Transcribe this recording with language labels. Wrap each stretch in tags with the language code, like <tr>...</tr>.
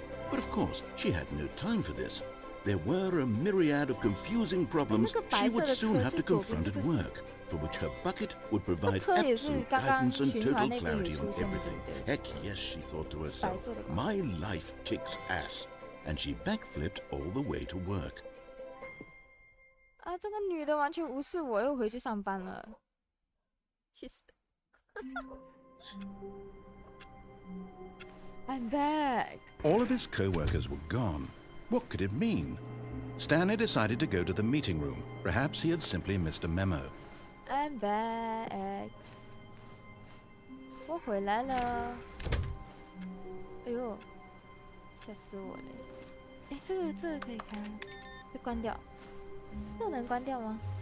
<en>But of course, she had no time for this. There were a myriad of confusing problems she would soon have to confront at work, for which her bucket would provide absolute guidance and total clarity on everything. Heck yes, she thought to herself, my life kicks ass. And she backflipped all the way to work.</en> <zh>啊，这个女的完全无视我，又回去上班了，气死！</zh> <en>I'm back. All of his co-workers were gone. What could it mean? Stanley decided to go to the meeting room. Perhaps he had simply missed a memo. I'm back.</en> <zh>我回来了。哎呦，吓死我了！哎，这个可以开，这关掉。这能关掉吗？</zh>